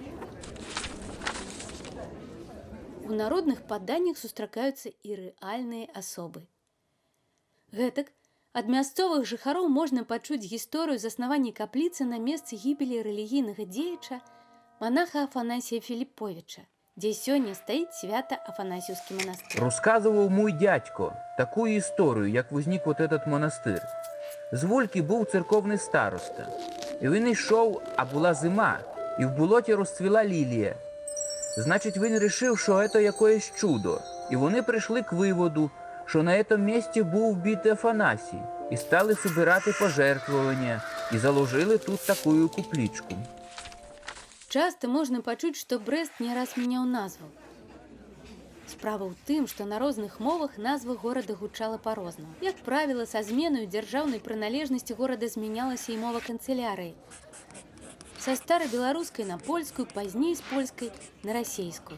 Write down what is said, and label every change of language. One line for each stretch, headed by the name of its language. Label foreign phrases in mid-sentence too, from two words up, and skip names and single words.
Belarusian: У народных паданнях сустракаюцца і рэальныя асобы. Гэтак, ад мясцовых жыхароў можна пачуць гісторыю заснавання капліцы на месцы гібелі рэлігійнага дзеяча монаха Афанасія Філіпповіча, дзе сёння стаіць свята-Афанасіўскі манастыр.
Ukrainian: Розказував мой дядько таку історію, як возник
Russian: вот этот
Ukrainian: монастир. З Вольки був церковний староста. І він йшов, а була зима, і в болоті розцвіла лілія. Значить, він вирішив, що це якесь чудо. І вони прийшли к виводу, що на цьому місці був вбитий Афанасій. І стали збирати пожертвування, і заложили тут таку куплічку.
Belarusian: Часта можна пачуць, што Брэст не раз мяняў назву. Справа ў тым, што на розных мовах назва горада гучала па-рознаму. Як правіла, са зменаю дзяржаўнай прыналежнасці горада змянялася і мова канцылярыі. Са старабеларускай на польскую, пазней з польскай на расейскую.